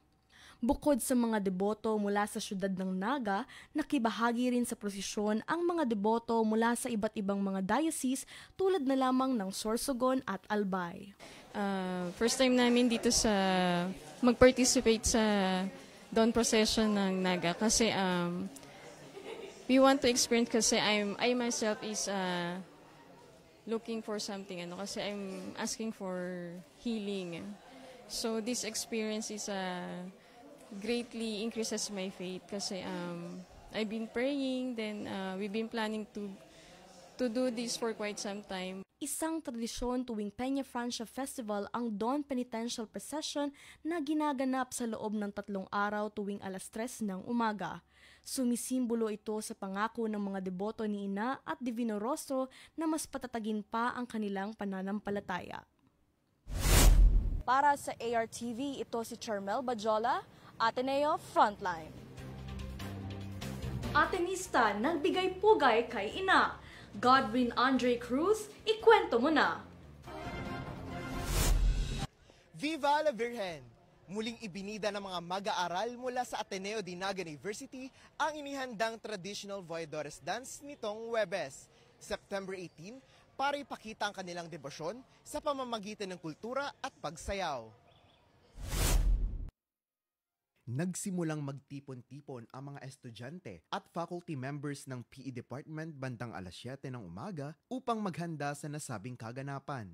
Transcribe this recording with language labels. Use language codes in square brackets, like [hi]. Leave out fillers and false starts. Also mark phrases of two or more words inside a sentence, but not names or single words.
[tl] Bukod sa mga deboto mula sa syudad ng Naga, nakibahagi rin sa prosesyon ang mga deboto mula sa iba't ibang mga diocese tulad na lamang ng Sorsogon at Albay. [en] First time [tl] namin dito sa mag-participate sa [en] Dawn Procession [tl] ng Naga kasi [en] we want to experience kasi I myself is looking for something kasi I'm asking for healing. So this experience is greatly increases my faith kasi I've been praying, then we've been planning to do this for quite some time. [tl] Isang tradisyon tuwing Peña Francia Festival ang Dawn Penitential Procession na ginaganap sa loob ng 3 araw tuwing 3:00 ng umaga. Sumisimbolo ito sa pangako ng mga deboto ni Ina at Divino Rostro na mas patatagin pa ang kanilang pananampalataya. Para sa ARTV, ito si Charmel Badiola, Ateneo Frontline. Atenista nagbigay pugay kay Ina. Godwin Andre Cruz, ikwento mo na! [es] Viva la Virgen! [tl] Muling ibinida ng mga mag-aaral mula sa Ateneo de Naga University ang inihandang [en] traditional Voyadores dance [tl] nitong Huwebes, September 18, para ipakita ang kanilang debosyon sa pamamagitan ng kultura at pagsayaw. Nagsimulang magtipon-tipon ang mga estudyante at [en] faculty members [tl] ng PE Department bandang alas 7 ng umaga upang maghanda sa nasabing kaganapan.